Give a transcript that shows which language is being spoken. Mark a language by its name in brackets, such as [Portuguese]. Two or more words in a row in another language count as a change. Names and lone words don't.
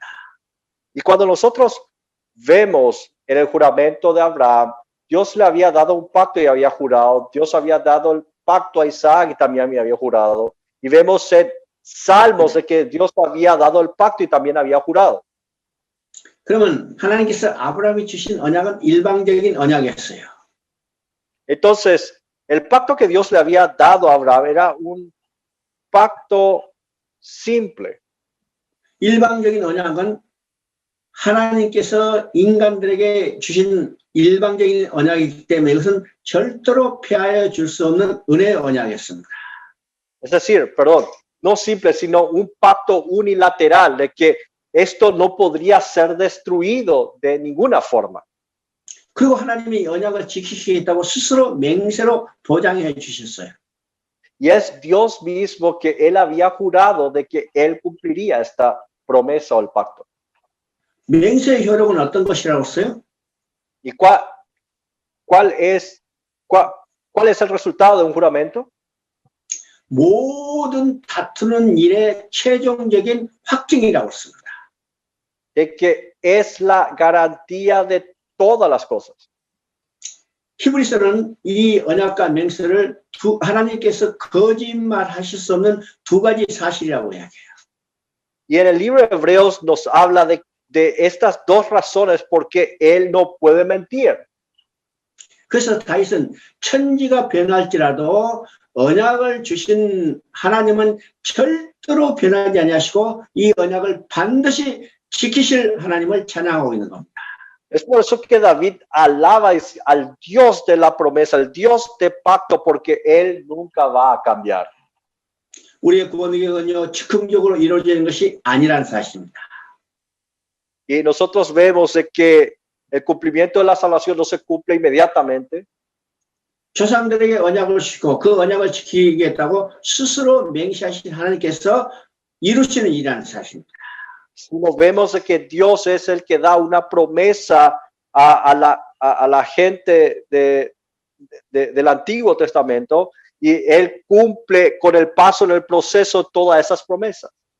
[Spanish] Y cuando nosotros vemos en el juramento de Abraham, Dios le había dado un pacto y había jurado. Dios había dado el pacto a Isaac y también había jurado. Y vemos en Salmos de que Dios había dado el pacto y también había jurado. [Korean] 그러면 하나님께서 아브라함이 주신 언약은 일방적인 언약이었어요. [Spanish] Entonces, el pacto que Dios le había dado a Abraham era un pacto simple. [Korean] 일방적인 언약은 하나님께서 인간들에게 주신 일방적인 언약이기 때문에 이것은 절대로 폐하여 줄 수 없는 은혜의 언약이었습니다. [Spanish] Es decir, perdón, no simple, sino un pacto unilateral de que esto no podría ser destruido de ninguna forma. [Korean] 그리고 하나님이 언약을 지키시겠다고 스스로 맹세로 보장해 주셨어요. [Spanish] Y es Dios mismo que él había jurado de que él cumpliría esta promesa o el pacto. [Korean] 맹세의 효력은 어떤 것이라고 했어요? [Spanish] ¿Y cuál es el resultado de un juramento? [Korean] 모든 다투는 일의 최종적인 확증이라고 했습니다. [Spanish] De que es la garantía de todas las cosas. [Korean] 히브리서는 이 언약과 맹세를 하나님께서 거짓말하실 수 없는 두 가지 사실이라고 이야기해요. [Spanish] Y en el libro de Hebreos nos habla de estas dos razones por qué él no puede mentir. [Korean] 그래서 다윗은 천지가 변할지라도 언약을 주신 하나님은 절대로 변하지 아니하시고 이 언약을 반드시 지키실 하나님을 찬양하고 있는 겁니다. [Spanish] Es por eso que David alaba al Dios de la promesa, al Dios de pacto, porque él nunca va a cambiar. [Korean] 우리의 구원은요 즉흥적으로 이루어지는 것이 아니라는 사실입니다. [Spanish] Y nosotros vemos de que el cumplimiento de la salvación no se cumple inmediatamente. [Korean] 조상들에게 언약을 주시고 그 언약을 지키겠다고 스스로 맹세하신 하나님께서 이루시는 일이라는 사실입니다. [Spanish] Sino vemos de que Dios es el que da una promesa a la gente del Antiguo Testamento y él cumple con el paso en el proceso todas esas promesas.